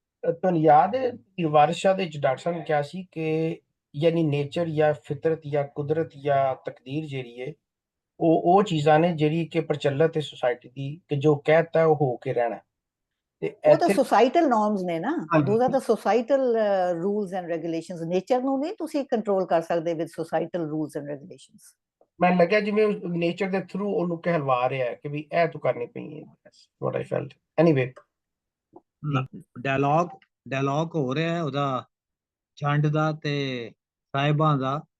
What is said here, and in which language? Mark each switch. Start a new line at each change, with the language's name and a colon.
Punjabi: ਤੁਹਾਨੂੰ ਯਾਦ ਹੈ ਵਾਰਿਸ ਸ਼ਾਹ ਦੇ ਵਿੱਚ ਡਾਕਟਰ ਸਾਹਿਬ ਨੇ ਕਿਹਾ ਸੀ ਕਿ ਯਾਨੀ ਨੇਚਰ ਜਾਂ ਫਿਤਰਤ ਜਾਂ ਕੁਦਰਤ ਜਾਂ ਤਕਦੀਰ ਜਿਹੜੀ ਹੈ ਉਹ ਚੀਜ਼ਾਂ ਨੇ ਜਿਹੜੀ ਕਿ ਪ੍ਰਚਲਿਤ ਹੈ ਸੋਸਾਇਟੀ ਦੀ, ਕਿ ਜੋ ਕਹਿਤਾ ਉਹ ਹੋ ਕੇ ਰਹਿਣਾ। ਤੇ ਉਹ ਤਾਂ ਇੱਥੇ societal norms ਨੇ ਨਾ, ਹਾਂਜੀ,
English: those are the societal rules and regulations.
Punjabi: nature ਨੂੰ ਨਹੀਂ ਤੁਸੀਂ ਕੰਟਰੋਲ ਕਰ ਸਕਦੇ
English: with societal rules and regulations.
Punjabi: ਮੈਨੂੰ ਲੱਗਿਆ ਜਿਵੇਂ ਨੇਚਰ ਦੇ ਥਰੂ ਉਹਨੂੰ ਕਹਿਲਵਾ ਰਿਹਾ ਹੈ ਕਿ ਵੀ ਇਹ ਤੂੰ ਕਰਨੀ ਪਈ ਹੈ।
English: What I felt anyway.
Punjabi: ਡਾਇਲੌਗ ਹੋ ਰਿਹਾ ਉਹਦਾ ਜੰਡ ਦਾ ਤੇ ਸਾਹਿਬਾਂ ਦਾ।